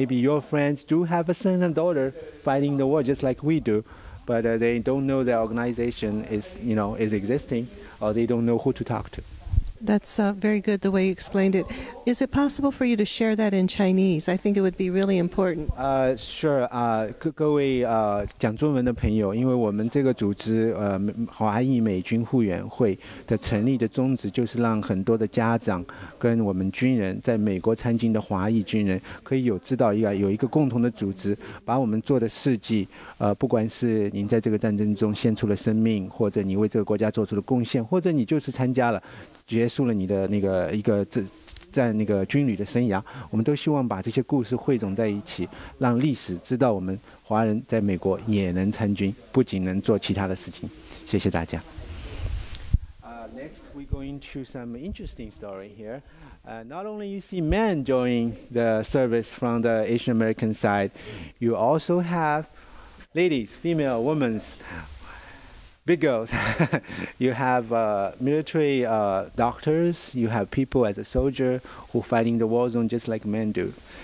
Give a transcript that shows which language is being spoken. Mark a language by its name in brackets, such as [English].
[English] Maybe your friends do have a son and daughter fighting the war just like we do, but they don't know the organization is existing, or they don't know who to talk to. That's very good the way you explained it. Is it possible for you to share that in Chinese? I think it would be really important. Sure. [Chinese] 各位讲中文的朋友，因为我们这个组织华裔美军护援会的成立的宗旨，就是让很多的家长跟我们军人在美国参军的华裔军人，可以知道有一个共同的组织，把我们做的事迹，不管是您在这个战争中献出了生命，或者你为这个国家做出了贡献，或者你就是参加了。结束了你的在那个军旅的生涯，我们都希望把这些故事汇总在一起，让历史知道我们华人在美国也能参军，不仅能做其他的事情。谢谢大家。 [English] Next, we go into some interesting story here. Not only you see men joining the service from the Asian American side, you also have ladies, female, women. Big girls. You have military doctors. You have people as a soldier who fighting the war zone just like men do.